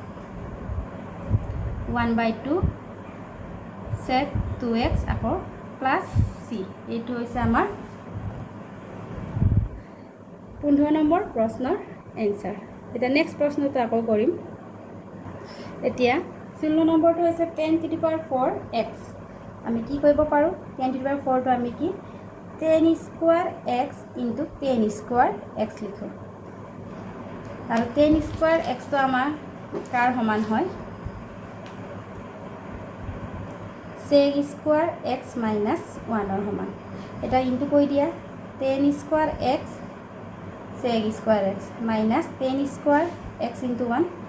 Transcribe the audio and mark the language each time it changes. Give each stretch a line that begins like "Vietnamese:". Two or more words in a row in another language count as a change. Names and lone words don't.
Assamese: 1/2 sec 2x আকৌ
English: plus c
Assamese: এইটো হৈছে আমাৰ 15 নম্বৰ প্ৰশ্নৰ এনসাৰ এটা নেক্সট প্ৰশ্নটো আকৌ কৰিম এতিয়া 16 নম্বৰটো হৈছে
English: 10 to the power 4x
Assamese: আমি কি কৰিব পাৰো
English: 10 to the power 4
Assamese: টো আমি কি
English: 10 square x into 10 square x
Assamese: লিখো আৰু
English: 10 square x
Assamese: তো আমাৰ কাৰ সমান হয়
English: sec square x minus 1
Assamese: ৰ সমান এটা ইনটু কৰি দিয়া
English: 10 square x sec square x minus 10 square x into 1